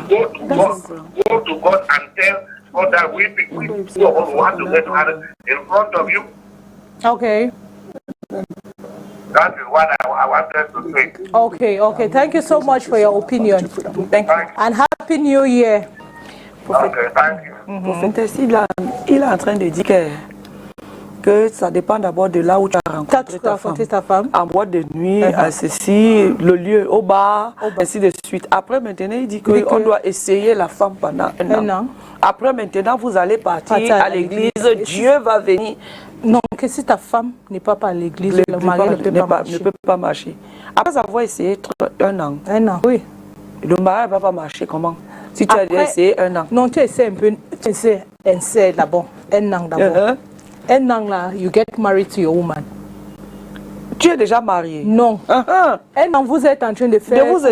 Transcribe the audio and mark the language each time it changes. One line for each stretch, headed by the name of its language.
English: Go to God and tell God that we want to get married in front of you. Okay. That is what I wanted to say. Okay. Thank you so much for your opinion. Thank you. And Happy New Year. Okay, thank you.
French: Prophétesse, il est en train de dire que ça dépend d'abord de là où tu as rencontré ta femme. En boîte de nuit, à ceci, le lieu, au bar, ainsi de suite. Après, maintenant, il dit qu'on doit essayer la femme pendant un an. Après, maintenant, vous allez partir à l'église, Dieu va venir. Non, que si ta femme n'est pas à l'église, le mari ne peut pas marcher. Après avoir essayé un an. Un an, oui. Le mari ne va pas marcher, comment? Si tu as déjà essayé un an. Non, tu essaies un peu, tu essaies d'abord, un an d'abord. Un an là,
English: you get married to your woman.
French: Tu es déjà marié? Non. Un an, vous êtes en train de faire